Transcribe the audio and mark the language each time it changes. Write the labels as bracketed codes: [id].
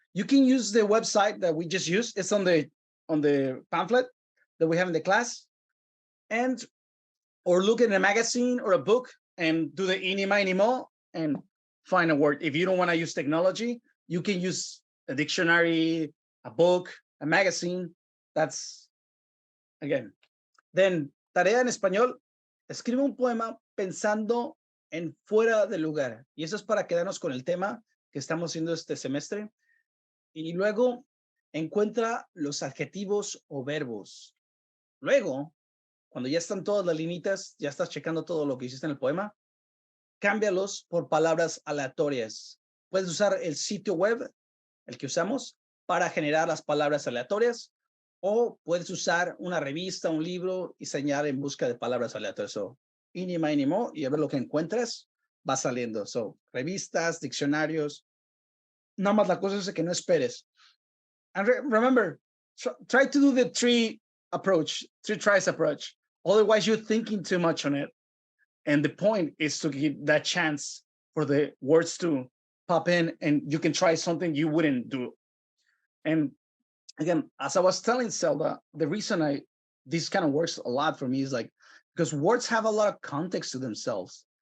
[en] You can use the website that we just used. It's on the pamphlet that we have in the class. Or look at a magazine or a book and do the ini, mini, mo, and find a word. If you don't want to use technology, you can use a dictionary, a book, a magazine. That's, again. [es] Then, tarea en español, escribe un poema pensando en fuera de lugar. Y eso es para quedarnos con el tema que estamos haciendo este semestre. Y luego, encuentra los adjetivos o verbos. Luego, cuando ya están todas las linitas, ya estás checando todo lo que hiciste en el poema, cámbialos por palabras aleatorias. Puedes usar el sitio web, el que usamos, para generar las palabras aleatorias, o puedes usar una revista, un libro y señalar en busca de palabras aleatorias. So, ini, mini, mo, y a ver lo que encuentres, va saliendo. So, revistas, diccionarios. Nada más la cosa es que no esperes [en] And remember, try to do the three tries approach. Otherwise, you're thinking too much on it. And the point is to give that chance for the words to pop in, and you can try something you wouldn't do. And again, as I was telling Zelda, the reason this kind of works a lot for me is like, because words have a lot of context to themselves.